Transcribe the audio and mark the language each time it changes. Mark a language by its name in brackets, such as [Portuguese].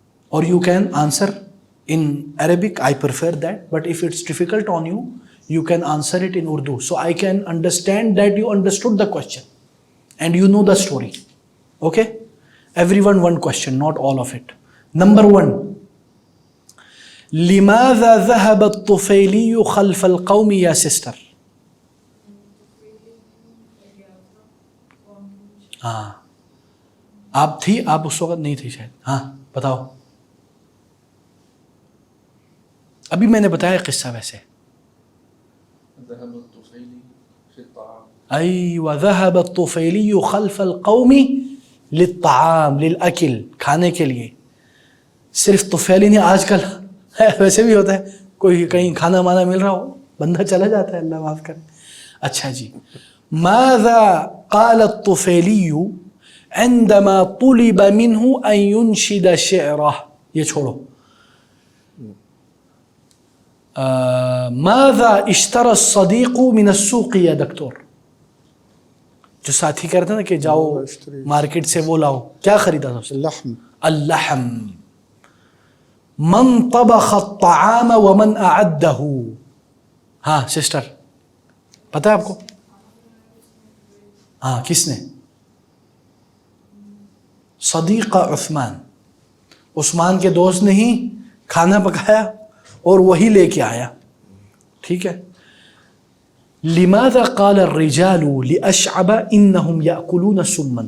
[English] Or you can answer in Arabic. I prefer that. But if it's difficult on you, you can answer it in Urdu. So I can understand that you understood the question and you know the story. Okay? Everyone one question, not all of it. Number 1. [Arabic] لماذا ذهب الطفيلي خلف القوم يا [Urdu] sister؟ ہاں، آپ تھی، آپ اس وقت نہیں تھی شاید. ہاں بتاؤ. ابھی میں نے بتایا قصہ ویسے. [Arabic] ذهب الطفيل في الطعام. ایوہ، ذهب الطفيلي خلف القوم للطعام، للأکل، [Urdu] کھانے کے لیے. صرف طفیلی نہیں، آج کل ویسے بھی ہوتا ہے، کوئی کہیں کھانا مانا مل رہا ہو بندہ چلا جاتا ہے، اللہ معاف کرے. [Arabic] اچھا جی، ماذا قال الطفيلي عندما طلب منه ان ينشد شعره. [Urdu] یہ چھوڑو. [Arabic] ماذا اشترى الصديق من السوق یا دکتور. [Urdu] جو ساتھی کہتے ہیں نا کہ جاؤ مارکیٹ سے وہ لاؤ، کیا خریدا تھا اس نے؟ [Arabic] لحم. اللحم. من طبخ الطعام ومن اعده. [Urdu] ہاں سسٹر، پتہ ہے آپ کو؟ ہاں، کس نے؟ صدیق عثمان. عثمان کے دوست نے ہی کھانا پکایا اور وہی لے کے آیا. ٹھیک ہے. [Arabic] لماذا قال الرجال لأشعب انهم يأكلون سما.